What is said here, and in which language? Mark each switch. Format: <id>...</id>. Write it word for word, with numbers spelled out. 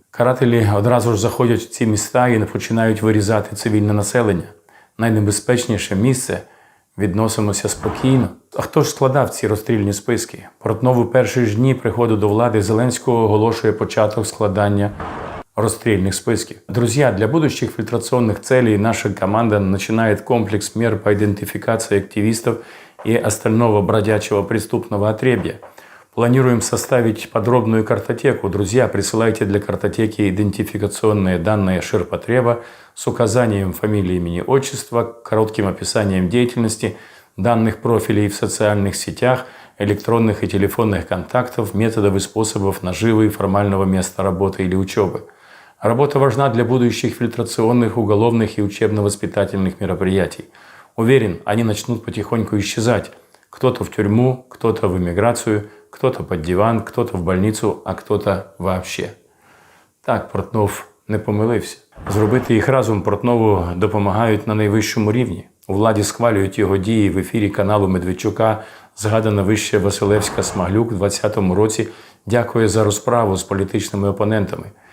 <uk>Карателі одразу ж заходять в ці міста і починають вирізати цивільне населення. Найнебезпечніше місце, відносимося спокійно. А хто ж складав ці розстрільні списки? Портнов у перші ж дні приходу до влади Зеленського оголошує початок складання</uk> <ru>расстрельных списков. Друзья, для будущих фильтрационных целей наша команда начинает комплекс мер по идентификации активистов и остального бродячего преступного отребья. Планируем составить подробную картотеку. Друзья, присылайте для картотеки идентификационные данные ширпотреба с указанием фамилии, имени, отчества, коротким описанием деятельности, данных профилей в социальных сетях, электронных и телефонных контактов, методов и способов наживы и формального места работы или учебы. Работа важна для будущих фильтрационных, уголовных и учебно-воспитательных мероприятий. Уверен, они начнут потихоньку исчезать. Кто-то в тюрьму, кто-то в эмиграцию, кто-то под диван, кто-то в больницу, а кто-то вообще.</ru> <uk>Так, Портнов не помилився. Зробити їх разом Портнову допомагають на найвищому рівні. У владі схвалюють його дії в ефірі каналу Медведчука. Згадана вище Василевська-Смаглюк у двадцятому році дякує за розправу з політичними опонентами.</uk>